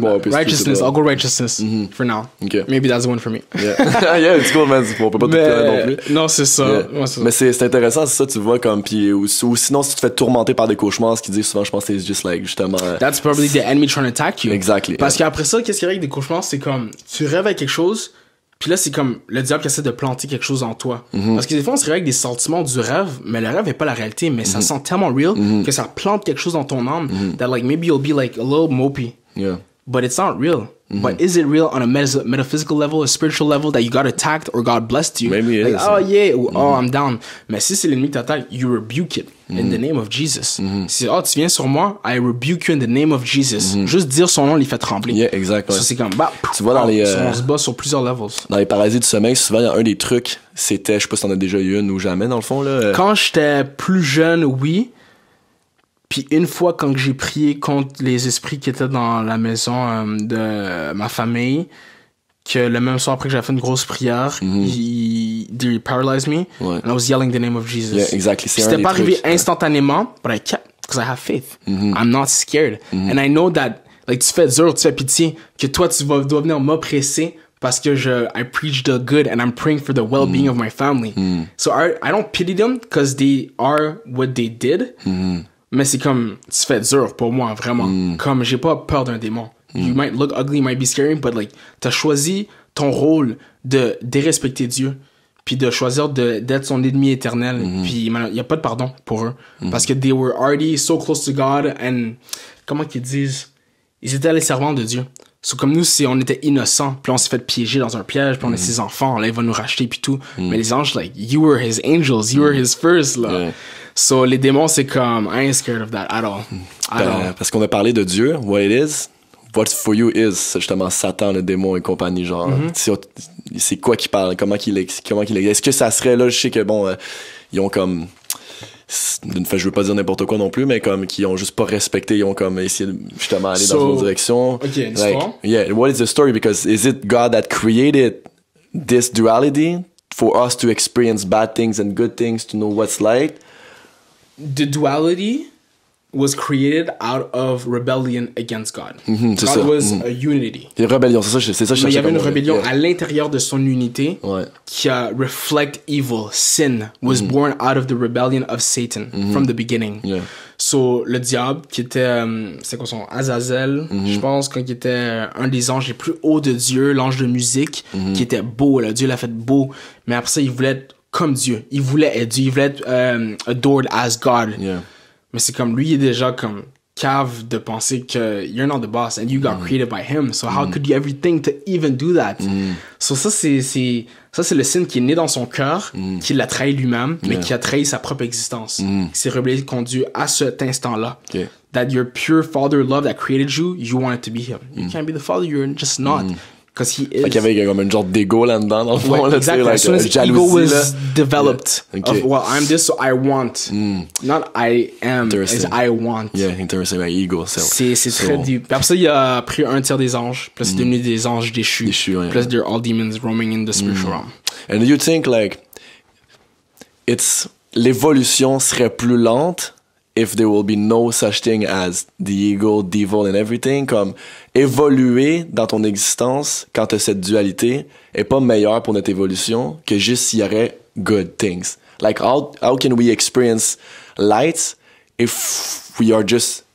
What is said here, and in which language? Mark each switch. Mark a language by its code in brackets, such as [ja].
[en] Righteousness, I'll go righteousness for now. Okay. Maybe that's the one for me. Yeah, it's cool, man. [fr] On peut pas tout connaître non plus. Non, c'est ça. [en] Yeah. [fr] Ouais, c'est mais c'est intéressant, c'est ça, tu vois, comme, pis, ou sinon, si tu te fais tourmenter par des cauchemars, ce qu'ils disent souvent, je pense que c'est [en] just like, [fr] justement. [en] That's probably the enemy trying to attack you. Exactly. [fr] Parce qu'après ça, qu'est-ce qu'il y a avec des cauchemars? C'est comme, tu rêves avec quelque chose, puis là, c'est comme le diable qui essaie de planter quelque chose en toi. Parce que des fois, on se réveille avec des sentiments du rêve, mais le rêve est pas la réalité, mais ça sent tellement real que ça plante quelque chose dans ton âme [en] that like maybe you'll be like a little mopey. Yeah. But it's not real. But is it real on a metaphysical level, a spiritual level that you got attacked or God blessed you? Maybe it like, is. oh yeah, [fr] ou [en] oh I'm down. [fr] Mais si c'est l'ennemi qui t'attaque, [en] you rebuke it in the name of Jesus. [fr] Si tu viens sur moi, [en] I rebuke you in the name of Jesus. [fr] Juste dire son nom, il fait trembler. [en] Yeah, exact. [fr] Ça c'est comme tu vois dans les on se bat sur plusieurs levels. Dans les parasites du sommeil, souvent il y a un des trucs, c'était, je sais pas si t'en as déjà eu une ou jamais dans le fond là. Quand j'étais plus jeune, oui. Puis une fois, quand j'ai prié contre les esprits qui étaient dans la maison de ma famille, que le même soir après que j'avais fait une grosse prière, [en] they paralyzed me, and I was yelling the name of Jesus. Yeah, exactly. [fr] C'était pas arrivé instantanément, [en] but I kept, because I have faith. I'm not scared. And I know that, like, [fr] tu fais dur, tu fais pitié, que toi, dois venir m'oppresser parce que [en] I preach the good and I'm praying for the well-being of my family. So I don't pity them because they are what they did. [fr] Mais c'est comme, tu fais dur pour moi, vraiment. Comme, j'ai pas peur d'un démon. [en] You might look ugly, might be scary, but like, [fr] t'as choisi ton rôle de dérespecter Dieu, puis de choisir d'être son ennemi éternel, puis il y a pas de pardon pour eux. Parce que [en] they were already so close to God, and, [fr] comment qu'ils disent? Ils étaient les servants de Dieu. So, comme nous, si on était innocents, puis on s'est fait piéger dans un piège, puis on est ses enfants, là, il va nous racheter, puis tout. Mais les anges, [en] like, you were his angels, you were his first, là. Yeah. So, [fr] les démons, c'est comme, [en] I ain't scared of that at all. [fr] Parce qu'on a parlé de Dieu, [en] what it is, what for you is, [fr] c'est justement Satan, le démon et compagnie, genre, c'est quoi qui parle, comment qu'il est-ce que ça serait, là, je sais que, bon, ils ont comme, d'une fois, je veux pas dire n'importe quoi non plus, mais comme, qui ont juste pas respecté, ils ont comme essayé de, justement, aller dans une direction. [en] Ok, like, yeah, what is the story? Because is it God that created this duality for us to experience bad things and good things, to know what's like? The duality was created out of rebellion against God. God was a unity. [fr] Des rébellions, c'est ça. Mais il y avait une rébellion à l'intérieur de son unité qui a reflect evil. [en] Sin was born out of the rebellion of Satan from the beginning. Yeah. [fr] So, le diable, qui était, c'est quoi son Azazel, je pense, quand il était un des anges les plus hauts de Dieu, l'ange de musique, qui était beau, là, Dieu l'a fait beau. Mais après ça, il voulait être comme Dieu. Il voulait être Dieu. Il voulait être [en] adored as God. [fr] Yeah. Mais c'est comme lui, il est déjà comme cave de penser que [en] you're not the boss and you got created by him. So how could you ever think to even do that? [fr] So ça, c'est le sin qui est né dans son cœur, qui l'a trahi lui-même, mais qui a trahi sa propre existence. Qui s'est rebellé contre Dieu à cet instant-là. [en] Okay. That your pure father love that created you, you want it to be him. You can't be the father, you're just not. Because he is. [fr] Fait qu'il y avait comme une genre d'ego là-dedans, dans le fond. Ouais, là, [en] exactly. Like, as soon as [fr] jalousie, [en] ego was [fr] là. [en] developed, Okay. of, well, I'm this, so I want. Not I am, it's I want. Yeah, interesting, like ego. [fr] C'est très deep. Puis après ça, il a pris un tiers des anges. Puis là, c'est devenu des anges déchus. Ouais. [en] Puis là, they're all demons roaming in the spiritual realm. And you think, like, [fr] l'évolution serait plus lente [en] if there will be no such thing as the ego, devil and everything, [fr] comme évoluer dans ton existence quand t'as cette dualité est pas meilleur pour notre évolution que juste s'il y aurait [en] good things. Like how can we experience light if we are just